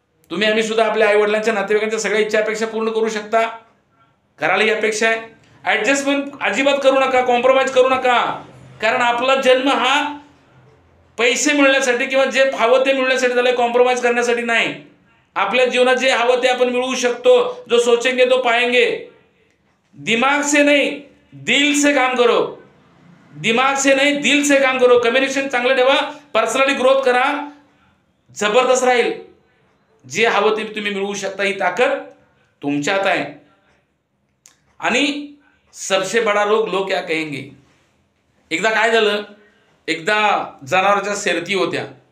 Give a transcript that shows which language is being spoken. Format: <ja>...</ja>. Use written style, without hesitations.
<mr>तुम्ही आम्ही सुद्धा आपल्या आई वडिलांच्या नातेवाईकांच्या सगळ्या इच्छा अपेक्षा पूर्ण करू शकता. करायला ही अपेक्षा आहे. ऍडजस्टमेंट अजिबात करू नका, कॉम्प्रोमाइज करू नका. कारण आपला जन्म हा पैसे मिळण्यासाठी किंवा जे हवं ते मिळण्यासाठी झालंय, कॉम्प्रोमाइज करण्यासाठी नाही. आपल्या जीवनात जे हवं ते आपण मिळवू शकतो.</mr> <hi>जो सोचेंगे तो पाएंगे. दिमाग से नहीं दिल से काम करो. दिमाग से नहीं दिल से काम करो.</hi> <mr>कम्युनिकेशन चांगलं ठेवा, पर्सनली ग्रोथ करा, जबरदस्त राहील. जे हवं ते तुम्ही मिळवू शकता. ही ताकद तुमच्यात आहे. आणि</mr> <hi>सबसे बडा रोग लोक क्या कहेंगे.</hi> <mr>एकदा काय झालं, एकदा जनावरांच्या शर्यती होत्या.</mr>